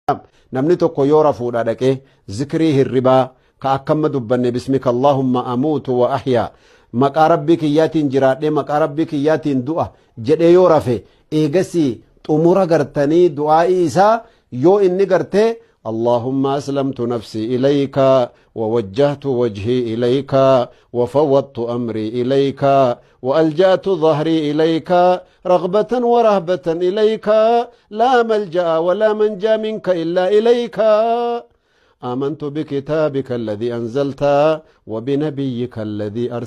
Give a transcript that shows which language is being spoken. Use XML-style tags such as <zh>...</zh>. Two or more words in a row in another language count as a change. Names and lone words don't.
<om>namni tokko yoo rafuudha dhaqee zikrii hirribaa ka akkamma dubbanne</om> <ar>باسمك اللهم أموت وأحيا</ar> <om>maqaa rabbii kiyyaatiin jiraadhee maqaa rabbii kiyyaatiin du'a jedhee yoo rafe eegasii xumura gartanii du'aa'ii isaa yoo inni gartee</om> <ar>اللهم أسلمت نفسي إليك ووجهت وجهي إليك وفوضت أمري إليك وألجأت ظهري إليك رغبة ورهبة إليك لا ملجأ ولا منجا منك إلا إليك آمنت بكتابك الذي أنزلت وبنبيك الذي</ar>